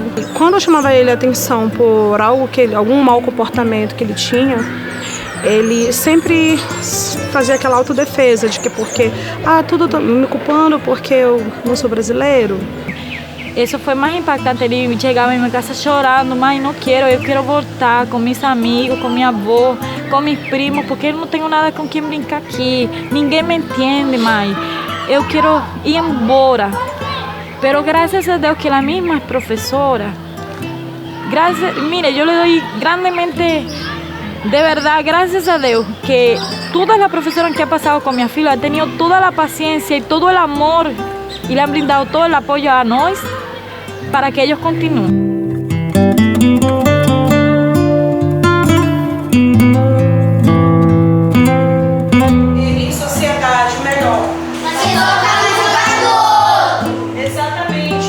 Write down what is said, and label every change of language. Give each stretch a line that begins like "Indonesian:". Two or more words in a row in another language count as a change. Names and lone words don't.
Portuguese: E quando eu chamava ele a atenção por algum mau comportamento que ele tinha, ele sempre fazia aquela autodefesa de que tudo tá me culpando porque eu não sou brasileiro. Isso foi mais impactante. Ele chegava em minha casa chorando: mãe, não quero, eu quero voltar com meus amigos, com minha avó, com meus primos, porque eu não tenho nada com quem brincar aqui. Ninguém me entende, mãe. Eu quero ir embora.
Spanish: Pero gracias a
Portuguese: Deus que a mesma professora, mire, eu le dou grandemente, de verdade, graças a Deus, que todas as professoras que han passado com minha filha
Spanish: han tenido
Portuguese: toda a paciência e todo o amor e
Spanish: le han brindado
Portuguese: todo o apoio a nós para que eles continuem. Em sociedade melhor. Exatamente.